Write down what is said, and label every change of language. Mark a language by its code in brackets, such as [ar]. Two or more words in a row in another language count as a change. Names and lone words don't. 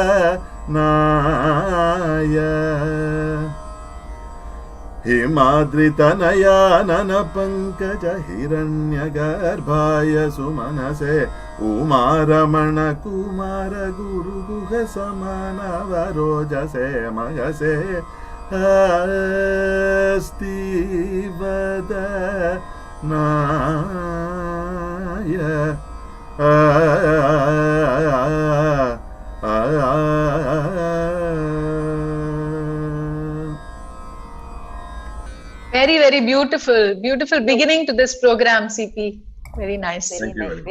[sa] ನಾಯ ಹಿಮಾದ್ರಿತನಯಾನನ ಪಂಕಜ ಹಿರಣ್ಯಗರ್ಭಾಯ ಸುಮನಸೆ ಉಮಾರಮಣ ಕುಮಾರ ಗುರು ಗುಹ ಸಮಾನವರೋಜಸೆ ಮಗಸೆ ಸ್ತೀವದ ನಾಯ [en] Very, very beautiful beginning to this program, CP. Very nice. Thank you very much.